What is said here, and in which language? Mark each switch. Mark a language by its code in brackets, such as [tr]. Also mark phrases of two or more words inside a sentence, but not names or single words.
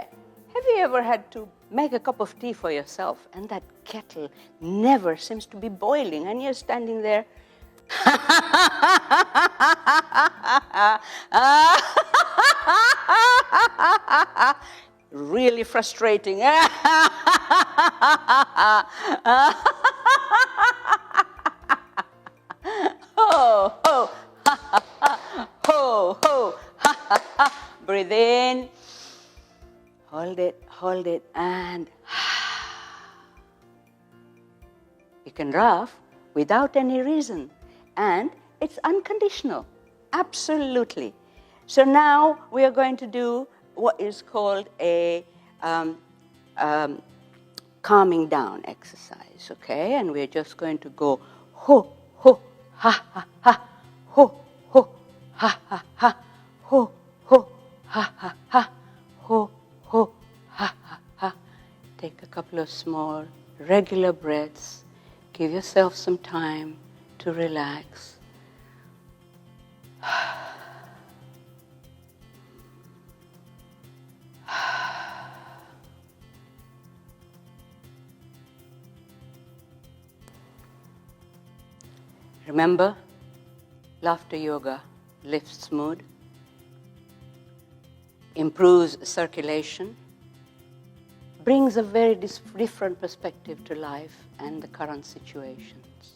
[en] Have you ever had to make a cup of tea for yourself and that kettle never seems to be boiling and you're standing there? Really frustrating. Ho, ho, ha, ha, ha, ho, ho, ha, ha, ha. Breathe in, hold it, and you can laugh without any reason, and it's unconditional, absolutely. So now we are going to do what is called a calming down exercise, okay? And we're just going to go ho, ho, ha, ha, ha, ho, ho, ha, ha, ha, ho, ho, ha, ha, ha, ho, ho, ha, ha, ha. Take a couple of small, regular breaths. Give yourself some time to relax. Remember, laughter yoga lifts mood, improves circulation, brings a very different perspective to life and the current situations.